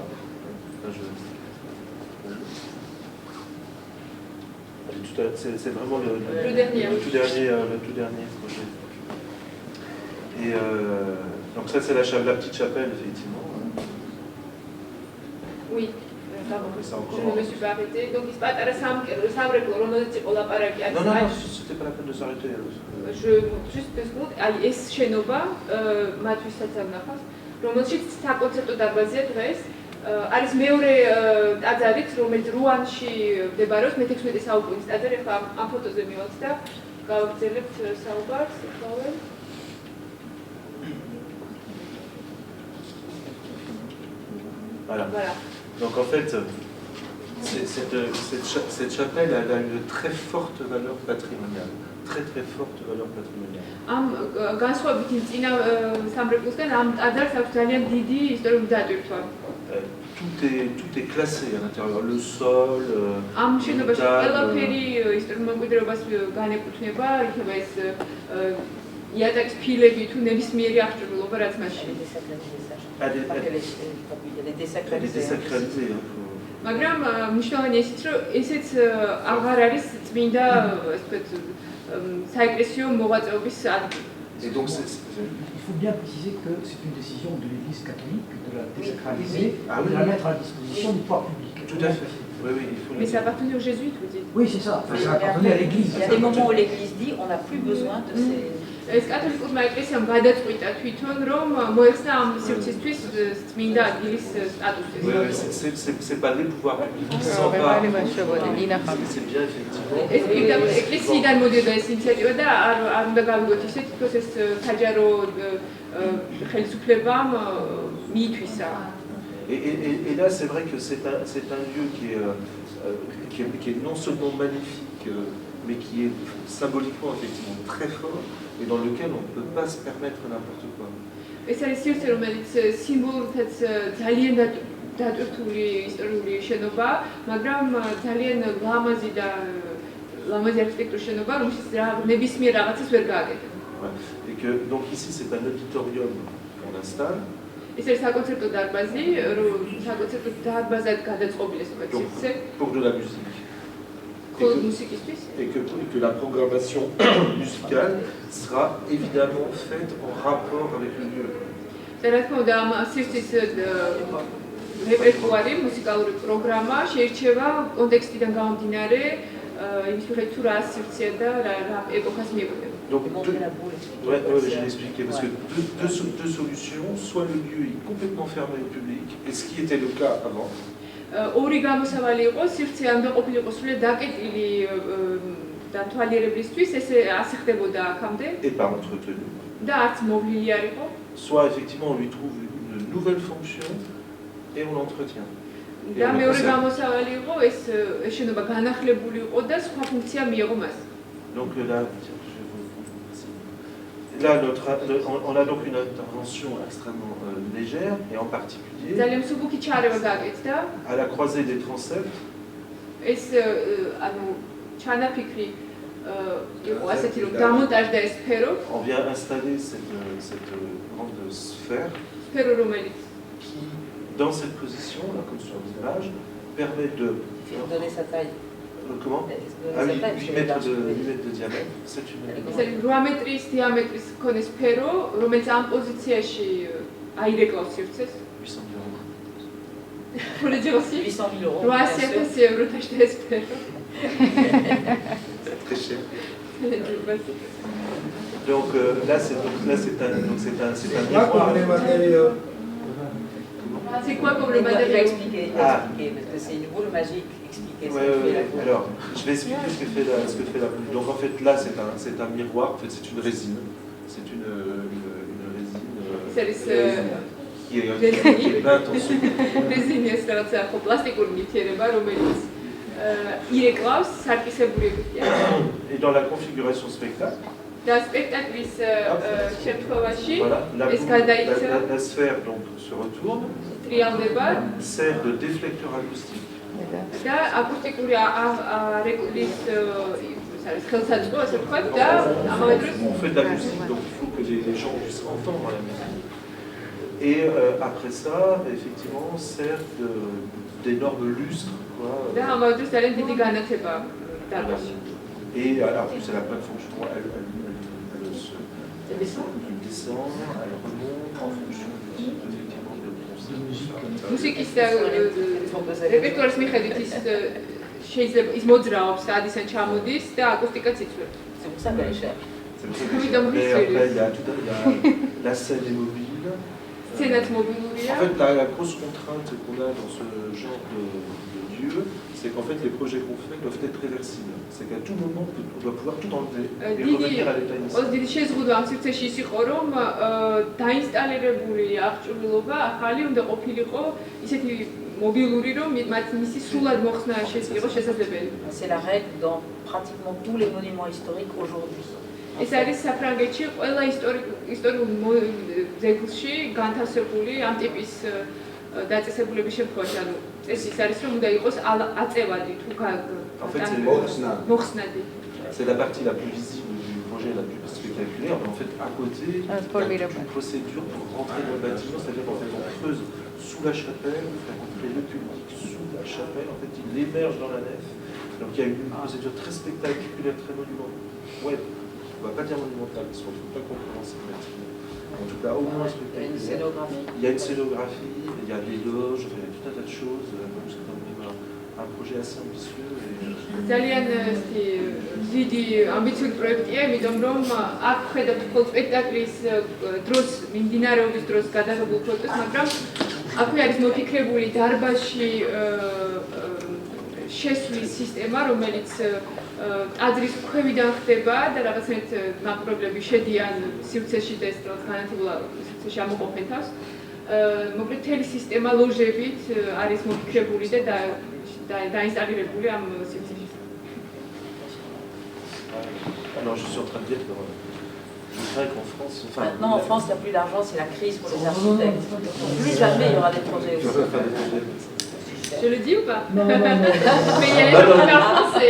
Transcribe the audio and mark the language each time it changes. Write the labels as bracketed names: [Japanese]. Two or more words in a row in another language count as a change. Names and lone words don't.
[French] Enfin, c'est vraiment le tout dernier projet. Et donc ça, c'est la petite chapelle, effectivement. Oui, pardon, je ne me suis pas arrêtée. Donc il se passe à la [Georgian] სამრეკლო, რომელზეც იყო ლაპარაკი არის. [French] Non, c'était pas la peine de s'arrêter. Juste deux secondes. [Georgian] ეს შენობა მათვისაც ამნახავს, რომელშიც საკონცერტო დარბაზია დღეს. არის მეორე ტაძარიც, რომელიც რუანში მდებარეობს, მე-16 საუკუნის ტაძარი. ახლა ამ ფოტოზე მივაქვს და გავაგრძელებთ საუბარს. [French] Voilà. Donc en fait, cette chapelle elle a une très forte valeur patrimoniale. Très forte valeur patrimoniale. [Georgian] Am განსხვავებით წინა სამრეკლოსგან ამ ტაძარს აქვს ძალიან დიდი ისტორიული დატვირთვა. [French] Tout est classé à l'intérieur, le sol, [Georgian] ამ შენობაში ყველაფერი ისტორიულ მემკვიდრეობას განეკუთვნება, იქნება ეს იატაკის ფილები თუ ნებისმიერი აღჭურვილობა, რაც მასში. [French] Elle est désacralisée. [Georgian] მაგრამ მნიშვნელოვანია ისიც, რომ ესეც აღარ არის წმინდა, ასე ვთქვათ, საეკლესიო მოღვაწეობის ადგილი. [French] Et donc, il faut bien préciser que c'est une décision de l'Église catholique de la désacraliser et de la mettre à disposition du pouvoir public. Tout à fait. Oui, il faut. Mais ça appartenait aux jésuites, vous dites? Oui, c'est ça. Ça appartenait à l'Église. Il y a des moments où l'Église dit on n'a plus besoin de ces... [Georgian] ეს კათოლიკურმა ეკლესიამ გადაწყვიტა თვითონ, რომ მოეხსნა ამ სივრცისთვის წმინდა ადგილის სტატუსი. [French] C'est pas les pouvoirs publics qui s'emparent. C'est bien effectivement. [Georgian] ეს ეკლესიიდან მოდიოდა ეს ინიციატივა და არ უნდა გავიგოთ ისე, თქოს ეს საჯარო ხელისუფლებამ მიითვისა. [French] Et là, c'est vrai que c'est un lieu qui est non seulement magnifique, mais qui est symboliquement effectivement très fort et dans lequel on ne peut pas se permettre n'importe quoi. [Georgian] ეს არის სივრცე, რომელიც სიმბოლურითაც ძალიან დატვირთული ისტორიული შენობა, მაგრამ ძალიან ლამაზი არქიტექტურის შენობა, რომელშიც ნებისმიერ რაღაცას ვერ გააკეთებენ. [French] Et que, donc ici, c'est un auditorium qu'on installe. [Georgian] ეს არის საკონცერტო დარბაზი, საკონცერტო დარბაზად გადაწყობილი სპეციალისტზე. [French] Pour de la musique. [Georgian] მხოლოდ მუსიკისთვის. [French] Et que la programmation musicale sera évidemment faite en rapport avec le lieu. [Georgian] და რა თქმა უნდა, ამ სივრცის რეპერტუარი, მუსიკალური პროგრამა შეირჩევა კონტექსტიდან გამომდინარე, იმის მიხედვით თუ რა სივრცეა და რა ეპოქას მიეკუთვნება. [French] Donc, ouais, je vais l'expliquer, parce que deux solutions, soit le lieu est complètement fermé au public, et ce qui était le cas avant. [Georgian] ორი გამოსავალი იყო, სივრცე არ უნდა ყოფილიყო სრულიად დაკეტილი დათვალიერებლისთვის, ეს ასე ხდებოდა აქამდე. [French] Et pas entretenu. [Georgian] და არც მოვლილი არ იყო. [French] Soit effectivement on lui trouve une nouvelle fonction et on l'entretient. [Georgian] და მეორე გამოსავალი იყო, ეს შენობა განახლებული იყო და სხვა ფუნქცია მიიღო მას. [French] Donc là, on a donc une intervention extrêmement légère et en particulier [Georgian] ძალიან მსუბუქი ჩარევა გააკეთდა. [French] à la croisée des transepts. [Georgian] ეს ანუ ჩანაფიქრი იყო ასეთი რომ დამონტაჟდა ეს სფერო. [French] On vient installer cette grande sphère [Georgian] სფერო რომელიც [French] qui, dans cette position, là, comme sur l'image, permet de donner sa taille. Comment? Ah oui, 8 mètres de diamètre, c'est une... [Georgian] ეს არის 8 მეტრის დიამეტრის მქონე სფერო, რომელიც ამ პოზიციაში აირეკლავს სივრცეს. [French] 800 000 euros. Polygirossi 800 000 euros. 800 € d'acheter ce sphero. C'est très cher. Donc là, c'est un miroir. C'est quoi comme le Il va matériau? expliquer, parce que c'est une boule magique. Expliquer Ouais, alors, je vais expliquer ce que fait la boule. Donc en fait, là, c'est un miroir. En fait, c'est une résine. C'est une résine qui est peinte en sucre. Résine, c'est un plastique ou une matière, [Georgian] რომელიც ირეკლავს სარკისებურებია. [French] Et dans la configuration spectacle, [Georgian] და სპექტაკლის შემთხვევაში [French] voilà, [Georgian] ეს გადაიქცა [French] la sphère donc se retourne, [Georgian] ტრიალდება [French] sert de déflecteur acoustique. [Georgian] და აკუსტიკური რეკლის ხელსაწყო, ასე ვთქვათ, და ამავე დროს [French] On fait de la musique, donc il faut que les gens puissent entendre la musique. Et après ça, effectivement, sert d'énormes lustres. [Georgian] და ამავე დროს ძალიან დიდი განათება დარბაზში. [French] Et en plus, elle a plein de fonctions. Elle descend, elle remonte en fonction effectivement de [Georgian] მუსიკის რეპერტუარის მიხედვით ის შეიძლება ის მოძრაობს, ადის ან ჩამოდის და აკუსტიკაც იცვლება. [French] C'est pour ça qu'elle est chère. Et après, il y a la scène est mobile. [Georgian] სცენაც მობილურია. [French] En fait, la grosse contrainte qu'on a dans ce genre de lieu, c'est qu'en fait, les projets qu'on fait doivent être réversibles. C'est qu'à tout moment, on doit pouvoir tout enlever et revenir à l'état initial. [Georgian] დიდი შეზღუდვა ამ სივრცეში ის იყო, რომ დაინსტალირებული აღჭურვილობა ახალი უნდა ყოფილიყო ისეთი მობილური, რომ მისი სრულად მოხსნა იყო შესაძლებელი. [French] C'est la règle dans pratiquement tous les monuments historiques aujourd'hui. [Georgian] ეს არის საფრანგეთში ყველა ისტორიულ ძეგლში განთავსებული ამ ტიპის დაწესებულების შემთხვევაში, ანუ ეს ის არის, რომ უნდა იყოს აწევადი თუ მოხსნადი. [French] C'est la partie la plus visible du projet, la plus spectaculaire, mais en fait, à côté, il y a une procédure pour rentrer dans le bâtiment, c'est-à-dire qu'en fait, on creuse sous la chapelle, on fait rentrer le public sous la chapelle, en fait, il émerge dans la nef. Donc il y a une procédure très spectaculaire, très monumentale. Ouais, on ne va pas dire monumentale, parce qu'on ne peut pas comprendre ce bâtiment. En tout cas, au moins spectaculaire. Il y a une scénographie, il y a des loges, il y a tout un tas de choses. C'est un projet assez ambitieux. [Georgian] ძალიან დიდი ამბიციური პროექტია, იმიტომ რომ აქ ხედავთ მხოლოდ სპექტაკლის დროს, მიმდინარეობის დროს გადაღებულ ფოტოს, მაგრამ აქვე არის მოფიქრებული დარბაზში შესვლის სისტემა, რომელიც ტაძრის ქვევიდან ხდება და რაღაცნაირად მაყურებლები შედიან სივრცეში და ეს რაღაც განათებულ სივრცეში ამოყოფენ თავს. მოკლედ მთელი სისტემა ლოჟებით არის მოფიქრებული და დაინსტალირებული ამ სივრცეში. [French] Alors je suis en train de dire que C'est vrai qu'en France... Enfin, maintenant, en France, il n'y a plus d'argent, c'est la crise pour les architectes. Plus jamais il y aura des projets aussi. Je le dis ou pas? Non, non, non. Mais il y a les gens qui parlent français.